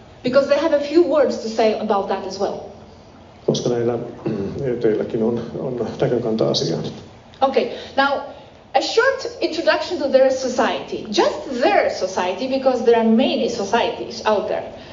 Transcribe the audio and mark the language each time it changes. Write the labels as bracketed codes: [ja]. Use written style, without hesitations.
[en] Because they have a few words to say about that as well. [fi] Koska näillä ET-illäkin on näkökanta asiaan. [en] Okay, now a short introduction to their society. Just their society, because there are many societies out there.